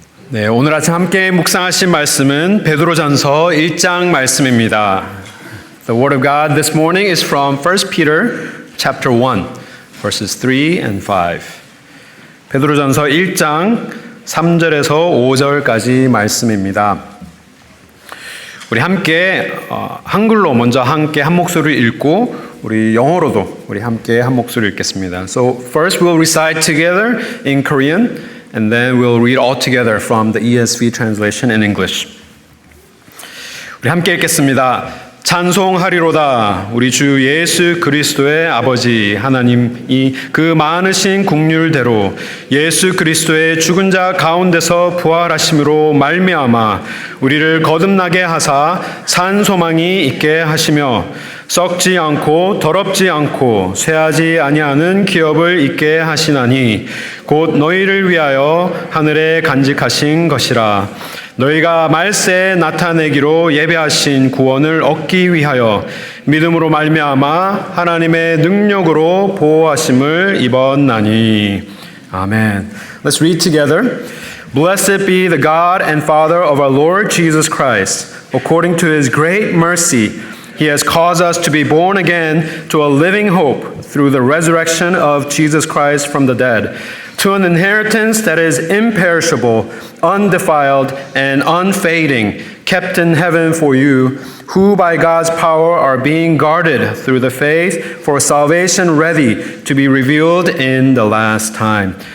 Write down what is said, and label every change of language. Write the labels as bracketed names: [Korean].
[Korean] 네, 오늘 아침 함께 묵상하신 말씀은 베드로전서 1장 말씀입니다. [English] The word of God this morning is from 1 Peter chapter 1, verses 3 and 5. [Korean] 베드로전서 1장 3절에서 5절까지 말씀입니다. 우리 함께 한글로 먼저 함께 한 목소리를 읽고 우리 영어로도 우리 함께 한 목소리를 읽겠습니다. [English] So first we'll recite together in Korean. And then we'll read all together from the ESV translation in English. [Korean] 우리 함께 읽겠습니다. 찬송하리로다 우리 주 예수 그리스도의 아버지 하나님이 그 많으신 국률대로 예수 그리스도의 죽은 자 가운데서 부활하심으로 말미암아 우리를 거듭나게 하사 산 소망이 있게 하시며 썩지 않고 더럽지 않고 쇠하지 아니하는 기업을 있게 하시나니 곧 너희를 위하여 하늘에 간직하신 것이라. 너희가 말세에 나타내기로 예배하신 구원을 얻기 위하여 믿음으로 말미암아 하나님의 능력으로 보호하심을 입었나니. [English] 아멘. Let's read together. Blessed be the God and Father of our Lord Jesus Christ. According to his great mercy, he has caused us to be born again to a living hope through the resurrection of Jesus Christ from the dead, to an inheritance that is imperishable, undefiled, and unfading, kept in heaven for you, who by God's power are being guarded through the faith for salvation ready to be revealed in the last time.